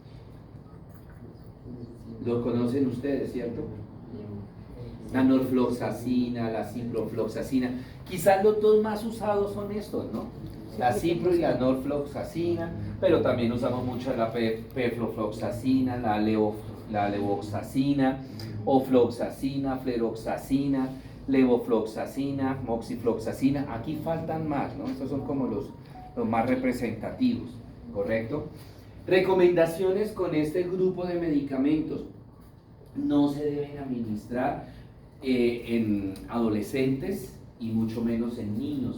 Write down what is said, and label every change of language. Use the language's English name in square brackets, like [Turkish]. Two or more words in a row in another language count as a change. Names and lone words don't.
[Spanish] Lo conocen ustedes, ¿cierto? La norfloxacina, la ciprofloxacina. Quizás los dos más usados son estos, ¿no? La cipro y la norfloxacina, pero también usamos mucho la perfluoroxacina, la levoxacina, ofloxacina, fleroxacina, levofloxacina, moxifloxacina. Aquí faltan más, ¿no? Estos son como los más representativos, ¿correcto? Recomendaciones con este grupo de medicamentos: no se deben administrar en adolescentes y mucho menos en niños.